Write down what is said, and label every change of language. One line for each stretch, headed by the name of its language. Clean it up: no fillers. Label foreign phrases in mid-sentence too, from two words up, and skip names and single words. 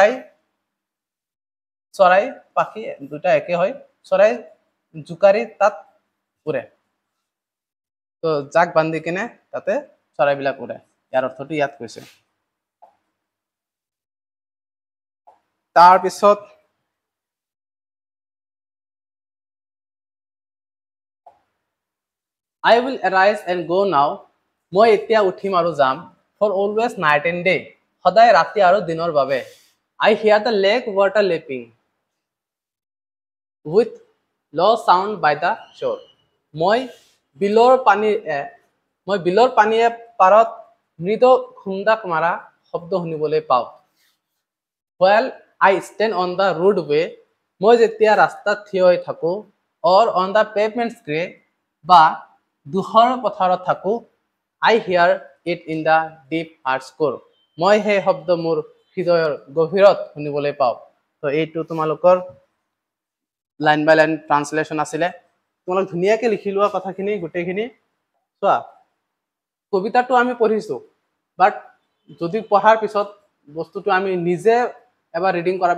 Assamese: চৰাই পাখি দুটা একে হয় চৰাই জোকাৰি তাত উৰে তো জাক বান্ধি কিনে তাতে চৰাইবিলাক উৰে ইয়াৰ অৰ্থটো ইয়াত কৈছে
English: তাৰপিছত I will arise and go now
Assamese: মই এতিয়া উঠিম আৰু যাম
English: for always night and day
Assamese: সদায় ৰাতি আৰু দিনৰ বাবে
English: I hear the lake water lapping with low sound by the shore
Assamese: মই বিলৰ পানীয়ে পাৰত মৃদু খুন্দাক মাৰা শব্দ শুনিবলৈ পাওঁ
English: while I stand on the roadway
Assamese: মই যেতিয়া ৰাস্তাত থিয় হৈ থাকো
English: or on the pavement gray
Assamese: বা দুহৰ পথাৰত থাকো
English: I hear it in the deep heart core
Assamese: মই সেই শব্দ মোৰ হৃদয়ৰ গভীৰত শুনিবলৈ পাওঁ তো এইটো তোমালোকৰ
English: line by line translation
Assamese: আছিলে তোমালোক ধুনীয়াকৈ লিখি লোৱা কথাখিনি গোটেইখিনি চোৱা কবিতাটো আমি পঢ়িছোঁ বাট যদি পঢ়াৰ পিছত বস্তুটো আমি নিজে এবাৰ ৰিডিং কৰাৰ